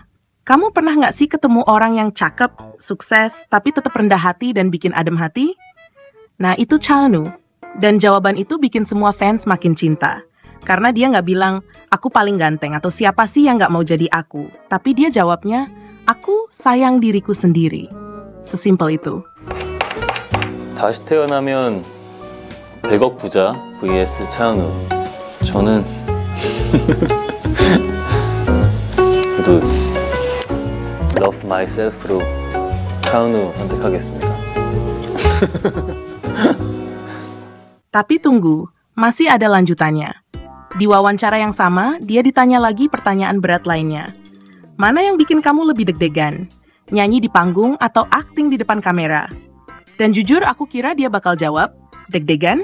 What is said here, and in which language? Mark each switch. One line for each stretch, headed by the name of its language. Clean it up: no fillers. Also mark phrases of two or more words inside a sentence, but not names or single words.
Indonesian: Kamu pernah nggak sih ketemu orang yang cakep, sukses, tapi tetap rendah hati dan bikin adem hati? Nah, itu Chanu. Dan jawaban itu bikin semua fans makin cinta. Karena dia nggak bilang, aku paling ganteng atau siapa sih yang nggak mau jadi aku. Tapi dia jawabnya, aku sayang diriku sendiri. Sesimpel itu.
Korean: 다시 태어나면 100억 부자 vs 차은우. 저는 그래도
English: Love Myself
Korean: 로 차은우 선택하겠습니다.
Indonesian: Tapi tunggu, masih ada lanjutannya. Di wawancara yang sama, dia ditanya lagi pertanyaan berat lainnya. Mana yang bikin kamu lebih deg-degan? Nyanyi di panggung atau akting di depan kamera? Dan jujur aku kira dia bakal jawab, deg-degan?